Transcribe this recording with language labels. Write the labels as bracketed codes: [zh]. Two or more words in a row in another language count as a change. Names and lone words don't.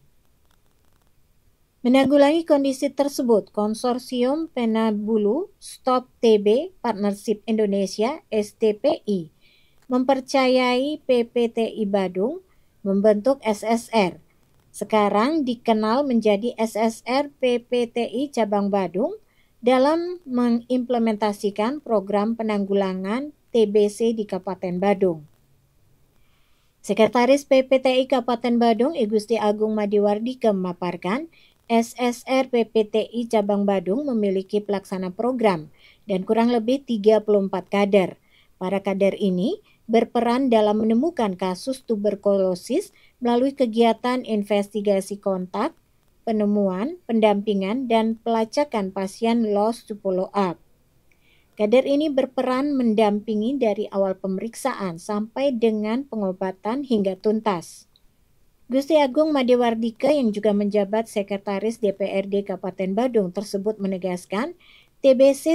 [id] Menanggulangi kondisi tersebut, Konsorsium Penanggulangan Stop TB Partnership Indonesia (STPI) mempercayai PPTI Badung membentuk SSR. Sekarang dikenal menjadi SSR PPTI Cabang Badung dalam mengimplementasikan program penanggulangan TBC di Kabupaten Badung. Sekretaris PPTI Kabupaten Badung, I Gusti Agung Made Wardika memaparkan, SSR PPTI Cabang Badung memiliki pelaksana program dan kurang lebih 34 kader. Para kader ini berperan dalam menemukan kasus tuberkulosis melalui kegiatan investigasi kontak, penemuan, pendampingan, dan pelacakan pasien [en] lost to follow up. [id] Kader ini berperan mendampingi dari awal pemeriksaan sampai dengan pengobatan hingga tuntas. Gusti Agung Madewardika yang juga menjabat Sekretaris DPRD Kabupaten Badung tersebut menegaskan, TBC